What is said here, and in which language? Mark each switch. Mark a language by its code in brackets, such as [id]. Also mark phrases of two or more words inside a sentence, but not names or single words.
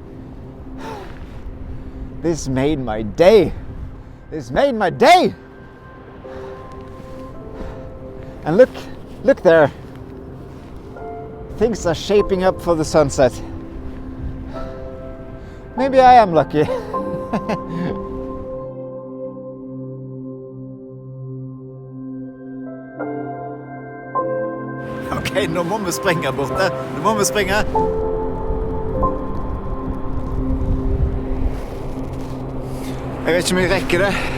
[en] This made my day. This made my day. And look there. Things are shaping up for the sunset. Maybe I am lucky. [no] Ok, nå må vi springe borte. Nå må vi springe. Jeg vet ikke om jeg rekker det.